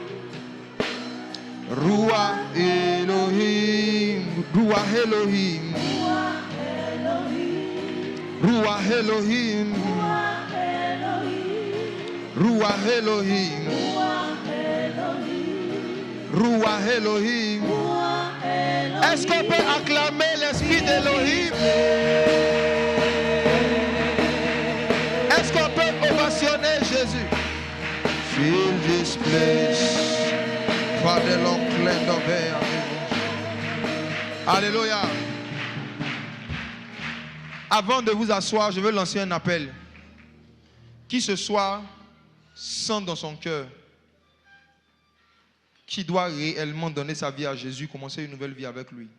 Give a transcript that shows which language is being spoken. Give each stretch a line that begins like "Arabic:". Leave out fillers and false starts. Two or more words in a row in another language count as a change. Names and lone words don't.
Hebrew: רוח אלוהים, רוח אלוהים, רוח אלוהים, רוח אלוהים, רוח אלוהים, Ruach Elohim, Ruach Elohim.
French: Est-ce qu'on peut acclamer l'esprit d'Elohim? Est-ce qu'on peut ovationner Jésus?
English: Fill this place.
French: Alléluia. Avant de vous asseoir, je veux lancer un appel. Qui ce soir sent dans son cœur qui doit réellement donner sa vie à Jésus, commencer une nouvelle vie avec lui.